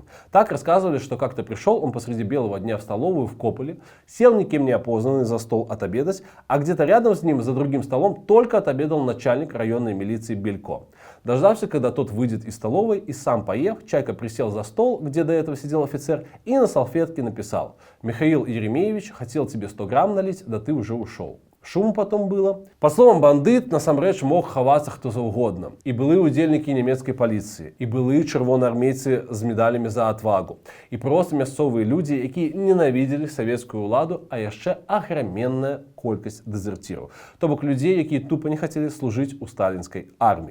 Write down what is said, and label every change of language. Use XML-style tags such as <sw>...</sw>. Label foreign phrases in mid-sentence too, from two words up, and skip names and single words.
<ru>Так рассказывали, что как-то пришел он посреди белого дня в столовую в Кополе, сел никем не опознанный за стол отобедать, а где-то рядом с ним за другим столом только отобедал начальник районной милиции Белько. Дождавшись, когда тот выйдет из столовой и сам поев, Чайка присел за стол, где до этого сидел офицер, и на салфетке написал: «Михаил Еремеевич, хотел тебе 100 грамм налить, да ты уже ушел». Шуму потом было. По словам</ru> <be>бандыт, насамрэч мог хавацца хто заўгодна. І былыя удзельнікі нямецкай паліцыі, і былыя чырвонаармейцы з медалямі</be> <ru>за отвагу,</ru> <be>і проста мясцовыя людзі, якія ненавідзелі савецкую ўладу, а яшчэ аграменная колькасць дэзерціраў, то бок людзей, якія тупа не хацелі служыць у сталінскай арміі.</be>